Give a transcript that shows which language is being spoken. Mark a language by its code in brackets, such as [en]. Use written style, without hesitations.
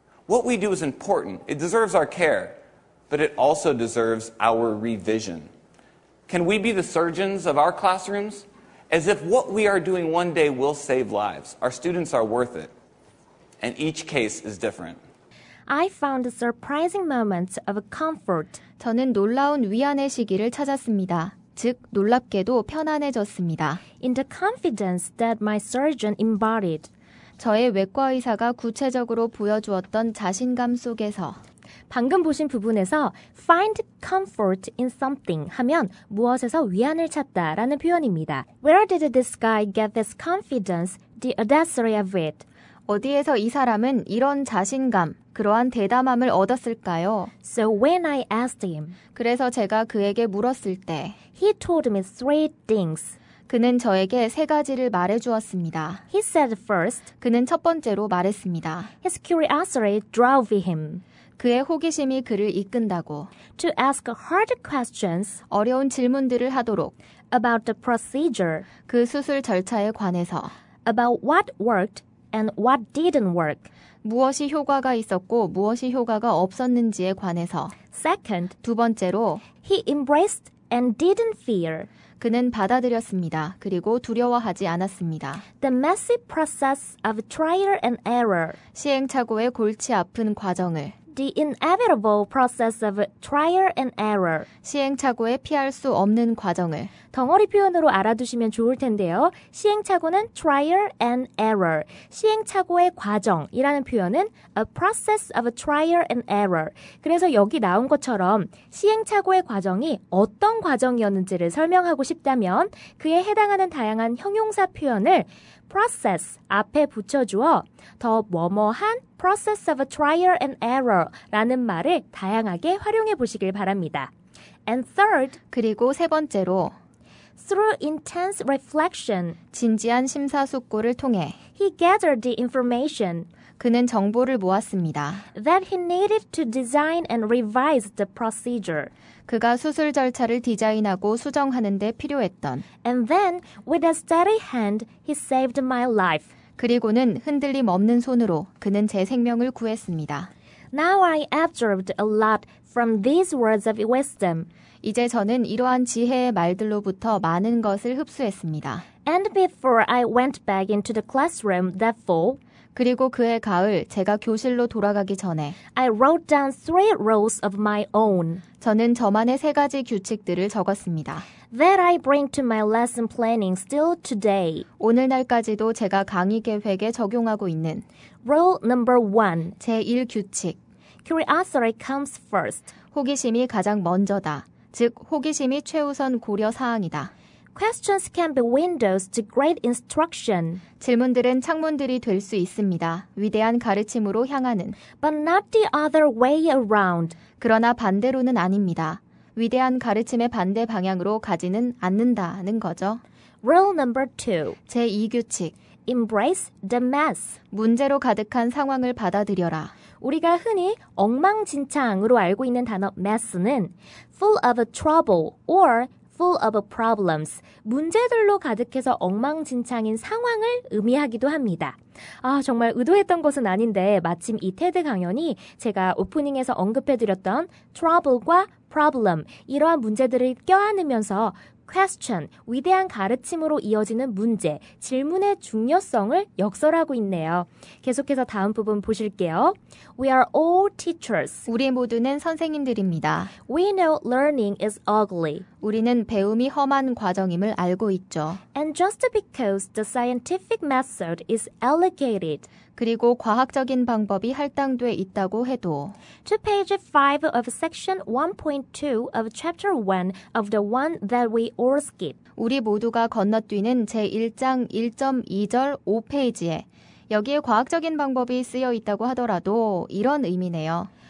[en] What we do is important. It deserves our care, but it also deserves our revision. Can we be the surgeons of our classrooms? As if what we are doing one day will save lives. Our students are worth it. And each case is different. I found surprising moments of comfort. [ko] 저는 놀라운 위안의 시기를 찾았습니다. 즉, 놀랍게도 편안해졌습니다. [en] In the confidence that my surgeon embodied. [ko] 저의 외과 의사가 구체적으로 보여주었던 자신감 속에서 방금 보신 부분에서 [en] find comfort in something [ko] 하면 무엇에서 위안을 찾다라는 표현입니다. [en] Where did this guy get this confidence, the audacity of it? [ko] 어디에서 이 사람은 이런 자신감, 그러한 대담함을 얻었을까요? [en] So when I asked him, [ko] 그래서 제가 그에게 물었을 때 [en] he told me 3 things. [ko] 그는 저에게 3가지를 말해주었습니다. [en] He said first, [ko] 그는 첫 번째로 말했습니다. [en] his curiosity drove him [ko] 그의 호기심이 그를 이끈다고, [en] to ask hard questions [ko] 어려운 질문들을 하도록, [en] about the procedure, [ko] 그 수술 절차에 관해서, [en] about what worked and what didn't work. [ko] 무엇이 효과가 있었고 무엇이 효과가 없었는지에 관해서. [en] Second, [ko] 2번째로 [en] he embraced and didn't fear [ko] 그는 받아들였습니다. 그리고 두려워하지 않았습니다. [en] the messy process of trial and error. [ko] 시행착오의 골치 아픈 과정을, [en] The inevitable process of trial and error. [ko] 시행착오에 피할 수 없는 과정을, 덩어리 표현으로 알아두시면 좋을 텐데요. 시행착오는 trial and error, 시행착오의 과정이라는 표현은 [en] a process of trial and error. [ko] 그래서 여기 나온 것처럼 시행착오의 과정이 어떤 과정이었는지를 설명하고 싶다면 그에 해당하는 다양한 형용사 표현을 process 앞에 붙여주어 더 뭐뭐한 [en] process of trial and error [ko] 라는 말을 다양하게 활용해 보시길 바랍니다. [en] And third, [ko] 그리고 세 번째로 [en] through intense reflection, [ko] 진지한 심사숙고를 통해 [en] he gathered the information [ko] 그는 정보를 모았습니다. [en] that he needed to design and revise the procedure. [ko] 그가 수술 절차를 디자인하고 수정하는 데 필요했던 [en] And then, with a steady hand, he saved my life. [ko] 그리고는 흔들림 없는 손으로 그는 제 생명을 구했습니다. [en] Now I absorbed a lot from these words of wisdom. [ko] 이제 저는 이러한 지혜의 말들로부터 많은 것을 흡수했습니다. [en] And before I went back into the classroom that fall, [ko] 그리고 그해 가을 제가 교실로 돌아가기 전에 [en] I wrote down 3 rules of my own [ko] 저는 저만의 3가지 규칙들을 적었습니다. [en] that I bring to my lesson planning still today. [ko] 오늘날까지도 제가 강의 계획에 적용하고 있는 [en] Rule number 1. [ko] 제1규칙. [en] Curiosity comes first. [ko] 호기심이 가장 먼저다. 즉, 호기심이 최우선 고려 사항이다. [en] Questions can be windows to great instruction, [ko] 질문들은 창문들이 될 수 있습니다. 위대한 가르침으로 향하는. [en] but not the other way around. [ko] 그러나 반대로는 아닙니다. 위대한 가르침의 반대 방향으로 가지는 않는다는 거죠. [en] Rule number 2. [ko] 제2규칙. [en] Embrace the mess. [ko] 문제로 가득한 상황을 받아들여라. 우리가 흔히 엉망진창으로 알고 있는 단어 mess는 [en] full of trouble or full of problems, [ko] 문제들로 가득해서 엉망진창인 상황을 의미하기도 합니다. 정말 의도했던 것은 아닌데 마침 이 테드 강연이 제가 오프닝에서 언급해드렸던 trouble과 problem, 이러한 문제들을 껴안으면서 question, 위대한 가르침으로 이어지는 문제, 질문의 중요성을 역설하고 있네요. 계속해서 다음 부분 보실게요. [en] We are all teachers. [ko] 우리 모두는 선생님들입니다. [en] We know learning is ugly. [ko] 우리는 배움이 험한 과정임을 알고 있죠. [en] And just because the scientific method is elevated. [ko] 그리고 과학적인 방법이 할당돼 있다고 해도 [en] To page 5 of section 1.2 of chapter 1 of the one that we all skip. [ko] 우리 모두가 건너뛰는 제1장 1.2절 5페이지에 여기에 과학적인 방법이 쓰여 있다고 하더라도 이런 의미네요.